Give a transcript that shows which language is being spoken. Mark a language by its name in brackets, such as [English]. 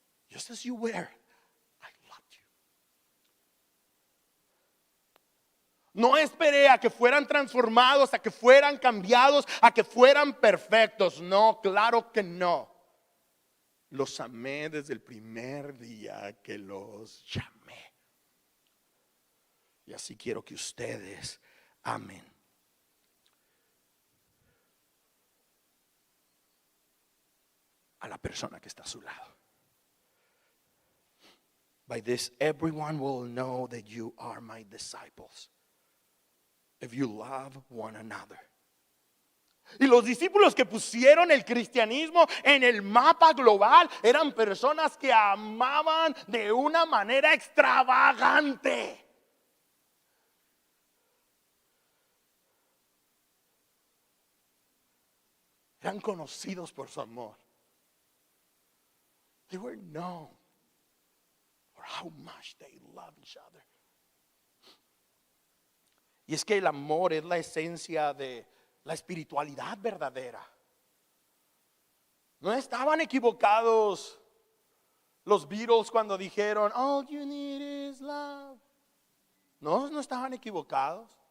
[English] Just as you were, I loved you. [Spanish] No esperé a que fueran transformados, a que fueran cambiados, a que fueran perfectos. No, claro que no. Los amé desde el primer día que los llamé. Y así quiero que ustedes amen. A la persona que está a su lado. [English] By this everyone will know that you are my disciples, if you love one another. [Spanish] Y los discípulos que pusieron el cristianismo en el mapa global eran personas que amaban de una manera extravagante. Eran conocidos por su amor. [English] They were known for how much they love each other. [Spanish] Y es que el amor es la esencia de la espiritualidad verdadera. No estaban equivocados los Beatles cuando dijeron [English] all you need is love. [Spanish] No, no estaban equivocados.